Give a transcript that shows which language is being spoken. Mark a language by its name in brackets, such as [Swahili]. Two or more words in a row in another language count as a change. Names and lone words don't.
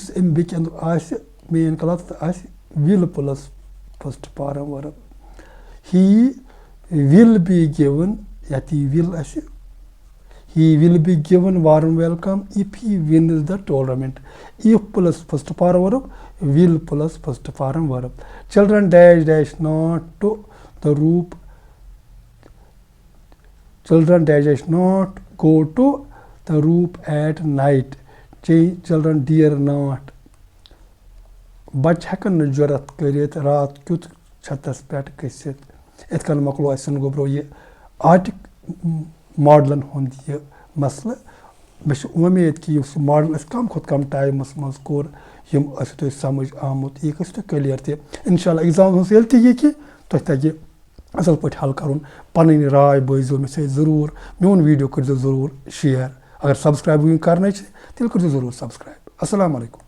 [Kashmiri] اَمہِ بیٚکہِ اَندُک آسہِ [English] main clause [Kashmiri] تہٕ آسہِ [English] will plus first form verb he will be given [Kashmiri] یَتھ یی [English] will اَسہِ he will be given warm welcome if he wins the tournament if plus first form verb will plus first form verb children dash not to the roof children dash not go to the roof at night children dare not [Kashmiri] بَچہِ ہٮ۪کَن نہٕ جُرت کٔرِتھ رات کیُتھ چھَتَس پٮ۪ٹھ گٔژھِتھ یِتھ کٔنۍ مۄکلو اَسہِ گوٚبرو یہِ آٹِک ماڈلَن ہُنٛد یہِ مسلہٕ مےٚ چھِ وۄمید کہِ یُس یہِ ماڈل اَسہِ کَم کھۄتہٕ کَم ٹایمَس منٛز کوٚر یِم ٲسِو تۄہہِ سَمٕجھ آمُت یہِ گژھِ تۄہہِ کٕلیر تہِ اِنشاء اللہ اٮ۪گزامَس منٛز ییٚلہِ تہِ یہِ کہِ تۄہہِ تَگہِ اَصٕل پٲٹھۍ حل کَرُن پَنٕنۍ راے بٲزیو مےٚ سۭتۍ ضروٗر میون ویٖڈیو کٔرۍزیو ضروٗر شِیَر اگر سبسکرایب وٕنہِ کَرنَے چھِ تیٚلہِ کٔرۍزیو ضروٗر سبسکرایب اَسَلامُ علیکُم